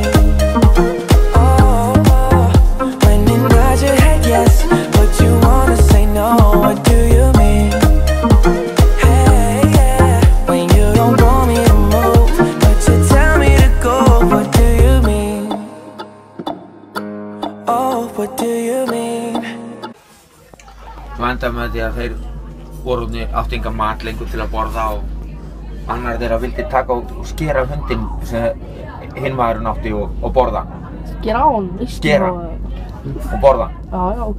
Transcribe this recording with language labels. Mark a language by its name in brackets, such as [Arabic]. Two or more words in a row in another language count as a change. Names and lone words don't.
[English] Oh, when you nod your head yes, but you wanna say no, what do you mean? Hey, yeah, when you don't want me to move, but you tell me to go, what do you mean? Oh, what do you mean? [Icelandic] Svo endaði með því að þeir áttu engan mat lengur til að borða og annar þeirra vildi taka og skera hundinn sem hinn maðurinn átti og borða. Skera á hann? Skera og borða. Já, ok.